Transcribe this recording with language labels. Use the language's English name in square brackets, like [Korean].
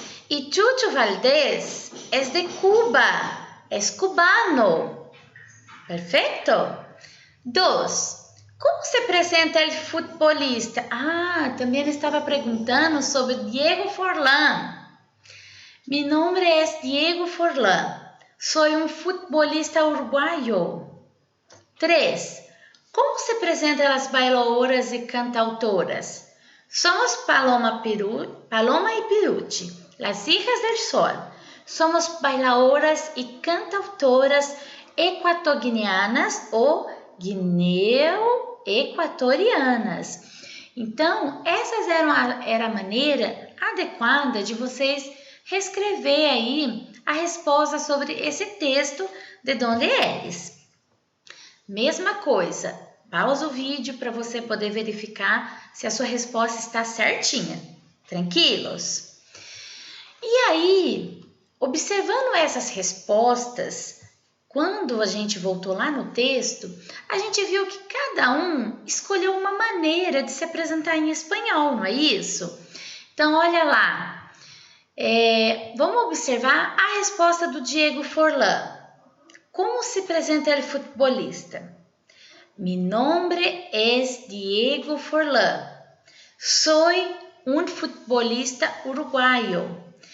[Portuguese] E Chucho Valdés é de Cuba, é cubano. Perfeito? 2. Como se apresenta o futebolista? Também ele estava perguntando sobre Diego Forlán. [Spanish] Mi nombre es Diego Forlán. Soy un futbolista uruguayo. 3. [Portuguese] Como se apresentam as bailadoras e cantautoras? [Spanish] Somos Paloma y Piruchi, las hijas del sol. Somos bailadoras e cantautoras equatoguineanas ou guineo-equatorianas. [Portuguese] Então, essas era a maneira adequada de vocês reescrever aí a resposta sobre esse texto de onde eres. Mesma coisa, pausa o vídeo para você poder verificar se a sua resposta está certinha. Tranquilos? E aí, observando essas respostas, quando a gente voltou lá no texto, a gente viu que cada um escolheu uma maneira de se apresentar em espanhol, não é isso? Então, olha lá. Vamos observar a resposta do Diego Forlán. Como se apresenta ele futebolista? [Spanish] Mi nombre es Diego Forlán. Soy un futbolista uruguayo.